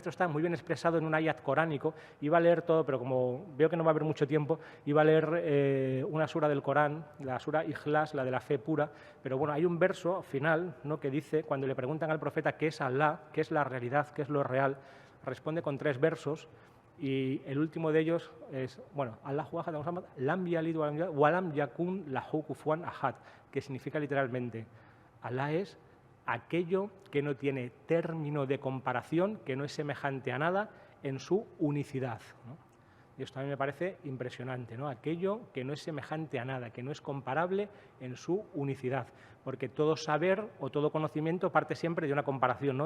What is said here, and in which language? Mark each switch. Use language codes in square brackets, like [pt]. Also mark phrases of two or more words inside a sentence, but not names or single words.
[es] Esto está muy bien expresado en un ayat coránico. Iba a leer todo, pero como veo que no va a haber mucho tiempo, iba a leer una sura del Corán, la sura Ikhlas, la de la fe pura. Pero bueno, hay un verso final, ¿no?, que dice, cuando le preguntan al profeta qué es Allah, qué es la realidad, qué es lo real, responde con 3 versos. Y el último de ellos es, bueno, [ar] الله أحد لم يلد ولم يكن له كفوا أحد, [es] que significa literalmente, Allah es aquello que no tiene término de comparación, que no es semejante a nada en su unicidad, ¿no? Y esto a mí me parece impresionante, ¿no? Aquello que no es semejante a nada, que no es comparable en su unicidad, porque todo saber o todo conocimiento parte siempre de una comparación, ¿no?